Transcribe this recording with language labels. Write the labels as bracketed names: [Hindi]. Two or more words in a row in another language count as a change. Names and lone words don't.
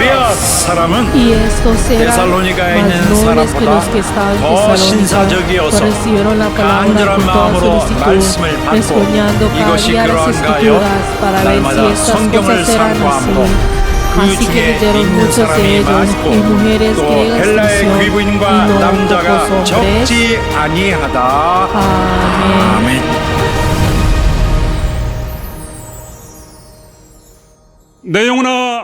[Korean] 사람은 [Spanish] Y estos eran [Korean] 데살로니가에 [Spanish] más [Korean] 있는 [Spanish] nobles que [Korean] 사람보다 [Spanish] los que estaban en [Korean] 더 [Spanish] Tesalónica, [Korean] 신사적이어서 [Spanish] pues recibieron la palabra [Korean] 간절한 [Spanish] con toda [Korean] 마음으로 [Spanish] solicitud, [Korean] 말씀을 받고 [Spanish] escudriñando cada [Korean] 이것이 [Spanish] día las [Korean] 그러한가 하여 [Spanish] escrituras para ver si [Korean] 날마다 [Spanish] estas [Korean] 성경을 [Spanish] cosas eran [Korean] 상고함으로 [Spanish] así. [Korean] 그 [Spanish] Así que [Korean] 중에 [Spanish] leyeron [Korean] 있는 [Spanish] muchos de [Korean] 사람이 [Spanish] ellos, [Korean] 많고 [Spanish] y mujeres [Korean] 또 [Spanish] griegas de [Korean] 헬라의 [Spanish] Sion, y [Korean] 귀부인과 [Spanish] no [Korean] 남자가 [Spanish] pocos hombres. [Korean] 적지 아니하다. [Spanish] Amén. [Korean] 아멘. 내 영혼아,